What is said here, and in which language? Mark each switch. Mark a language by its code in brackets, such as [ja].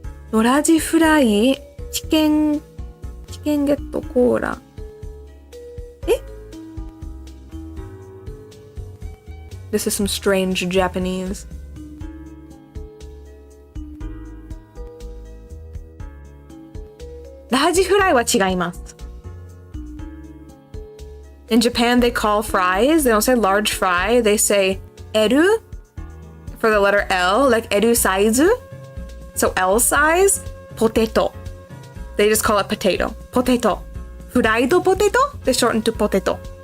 [ja] のラジフライ、チキンゲットコーラ。え? [en] This is some strange Japanese. [ja] ラージフライは違います。 [en] In Japan, they call fries. They don't say large fry. They say L for the letter L, like L size. So L size, potato. They just call it potato. Potato. Fried potato, they shorten to potato.